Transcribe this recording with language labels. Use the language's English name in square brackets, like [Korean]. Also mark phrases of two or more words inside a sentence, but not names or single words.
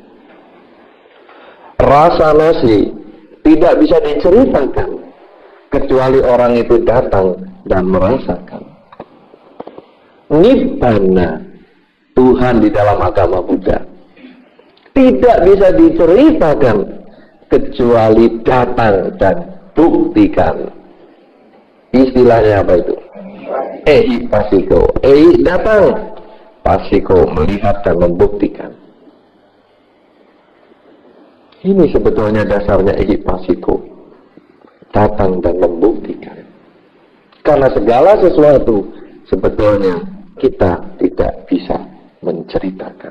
[Indonesian] Rasa nasi tidak bisa diceritakan, kecuali orang itu datang dan merasakan. Nibbana, Tuhan di dalam agama Buddha, tidak bisa diceritakan kecuali datang dan buktikan. Istilahnya apa itu? [Pali] Ehi pasiko. [Indonesian] Ehi datang, pasiko melihat dan membuktikan. Ini sebetulnya dasarnya [Pali] ehi pasiko, [Indonesian] datang dan membuktikan. Karena segala sesuatu sebetulnya kita tidak bisa menceritakan.